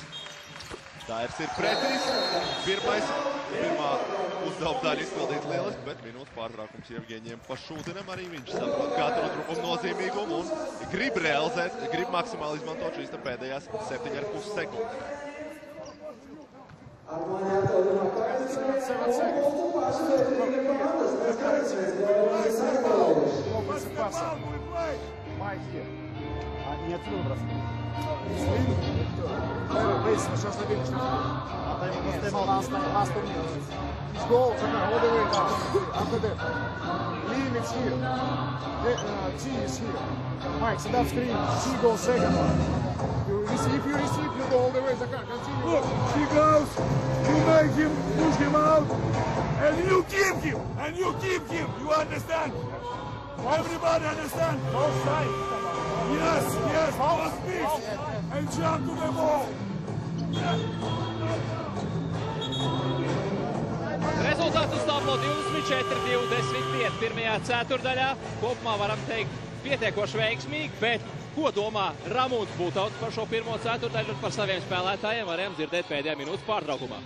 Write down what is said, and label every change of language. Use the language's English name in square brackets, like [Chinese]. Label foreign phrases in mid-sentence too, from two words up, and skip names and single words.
[Latvian] Dairs ir pretīs. Pirmā uzdevuma daļa izpildīts lieliski, bet minūtes pārtraukums Jevgeņiem Pašūtinam. Arī viņš saprot katru uzbrukumu nozīmīgumu un grib realizēt, grib maksimāli izmantot šīs pēdējās 7,5 sekundes. [Russian] Не отсюда бросать. Please, сейчас на бегу. А там ему стеймал [English] last 2 minutes. He's goal, all the way down. After that. Lim is here. G is here. Mike, set up screen. G goes second. You receive, you go all the way. Zakar, continue. Look, he goes, you make him, push him out, and you keep him, you understand? Everybody understand? Both sides. Yes, both speeds, and jump to the ball. [Latvian] Rezultāts uz tablo 24-25 pirmajā ceturdaļā. Kopumā varam teikt pietiekoši veiksmīgi, bet Ko domā Ramūns Būtauts par šo pirmo ceturtdaļu un par saviem spēlētājiem varējām dzirdēt pēdējā minūtes pārtraukumā.